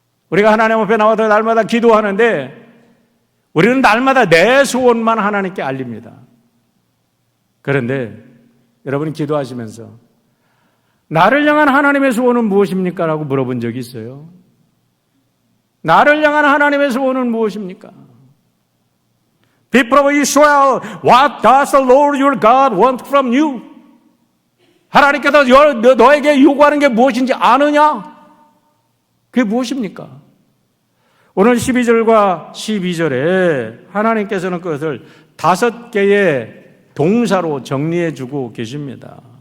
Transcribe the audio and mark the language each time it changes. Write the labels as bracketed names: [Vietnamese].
[Korean] 우리가 하나님 앞에 나와서 날마다 기도하는데 우리는 날마다 내 소원만 하나님께 알립니다. 그런데 여러분이 기도하시면서 나를 향한 하나님의 소원은 무엇입니까? 라고 물어본 적이 있어요? 나를 향한 하나님의 소원은 무엇입니까? [English] People of Israel, what does the Lord your God want from you? [Korean] 하나님께서 너에게 요구하는 게 무엇인지 아느냐? 그게 무엇입니까? 오늘 12절과 12절에 하나님께서는 그것을 5개의 동사로 정리해 주고 계십니다.